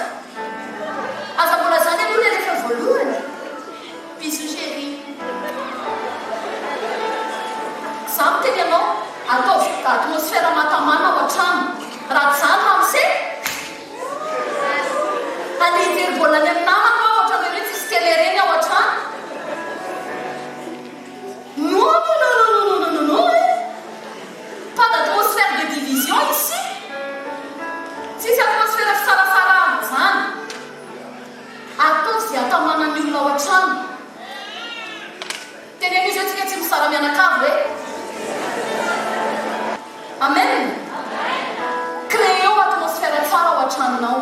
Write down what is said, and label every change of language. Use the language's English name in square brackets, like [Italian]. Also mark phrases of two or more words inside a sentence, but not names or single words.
[Malagasy] Aza mbola zany aloha le rehefa voalohany [French] bisou chéri. [Malagasy] Za miteny anao ataovy atmosfera mahatamana ao an-trano. Raha tsy zany amin'se andehijery baolina any amin'ny namako ohatra hoe tsisy télé reny ao an-trano. [French] Non. Pas d'atmosphère de division ici. [Malagasy] Tsisy atmosfera fisarasarahana zany. Ataovy izay hatamanan'ny olona ao an-trano. Teneny izy hoe tsika tsy misara mianakavy hoe amen. Créeo atmosfera tsara ao an-tranonao.